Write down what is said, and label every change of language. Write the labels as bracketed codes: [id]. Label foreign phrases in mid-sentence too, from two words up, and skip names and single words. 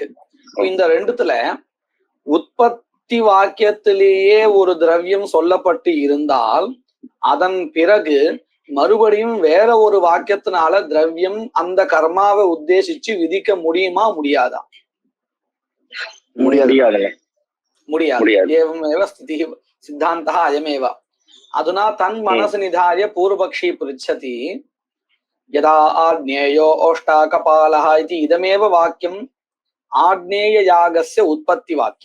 [ta] இந்த ரெண்டுத்துல உற்பத்தி வாக்கியத்திலேயே ஒரு திரவியம் சொல்லப்பட்டு இருந்தால் அதன் பிறகு மறுபடியும் வேற ஒரு வாக்கியத்தினால திரவியம் அந்த கர்மாவை உத்தேசிச்சு விதிக்க முடியுமா முடியாதா? முடியாது. [sa] एवमेव स्थितिः सिद्धान्तः अयमेव। अधुना तन्मनसि निधाय पूर्वपक्षी पृच्छति, यदा आग्नेयो ओष्टाकपालः इति इदमेव वाक्यम् आग्नेययागस्य उत्पत्तिवाक्यम्।